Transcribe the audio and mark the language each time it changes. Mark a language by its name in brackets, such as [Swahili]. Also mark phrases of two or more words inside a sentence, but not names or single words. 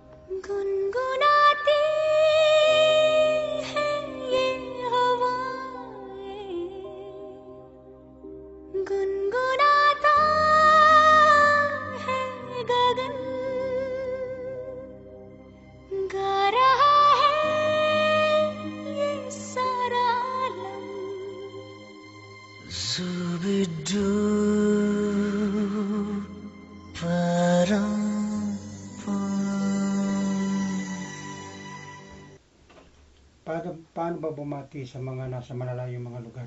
[Hindi] गुनगुनाती है ये हवाएं, गुनगुनाता है गगन, गा रहा है ये सारा आलम. Zubidoo parang [Filipino] Paano ba bumati sa mga nasa malalayong mga lugar?